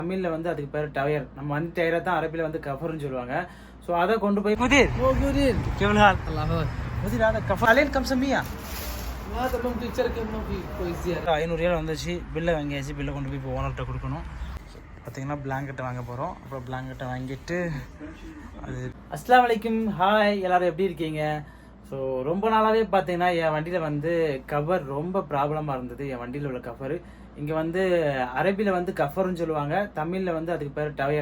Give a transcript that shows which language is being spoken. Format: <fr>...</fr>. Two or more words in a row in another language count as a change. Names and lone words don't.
<ta>தமிழில் வந்து அதுக்கு பேர் டயர். நம்ம வந்து டயரை தான் அரபியில் வந்து கஃபர்னு சொல்லுவாங்க. ஸோ அதை கொண்டு போய்</ta> <ar>مدير كيف الحال؟ الله يحفظك. मुदीर هذا كفر عليه كم سمية؟ هذا ممكن تركب ما في كويس زيادة.</ar> <ta>500 ரியால் வந்துச்சு. பில்லை வாங்கியாச்சு. பில்லை கொண்டு போய் இப்போ ஓனர்கிட்ட கொடுக்கணும். பார்த்தீங்கன்னா பிளாங்கெட்டை வாங்க போகிறோம். அப்புறம் பிளாங்கெட்டை வாங்கிட்டு அது</ta> <ar>السلام عليكم.</ar> <ta>ஹாய், எல்லோரும் எப்படி இருக்கீங்க? ஸோ ரொம்ப நாளாகவே பார்த்தீங்கன்னா என் வண்டியில் வந்து கவர் ரொம்ப ப்ராப்ளமாக இருந்தது. என் வண்டியில் உள்ள கவர் இங்கே வந்து அரபியில் வந்து கஃபர்னு சொல்லுவாங்க, தமிழில் வந்து அதுக்கு பேர் டயர்.</ta>